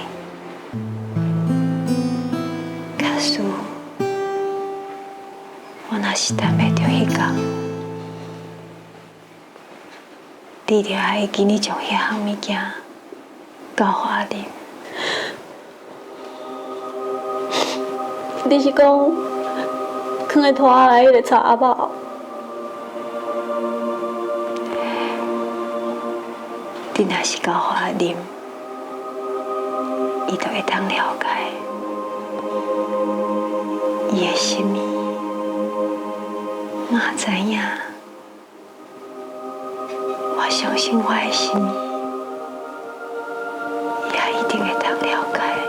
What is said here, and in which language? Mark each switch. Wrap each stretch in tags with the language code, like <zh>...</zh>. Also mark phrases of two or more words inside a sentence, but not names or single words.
<nan>假使我若是等袂到迄天，你一定爱记你将遐项物件交互阿林。你是讲放在拖内迄个茶包？你若是交互阿林，伊就会当了解伊的心意。我知影，我相信我的心意，伊也一定会当了解。</nan>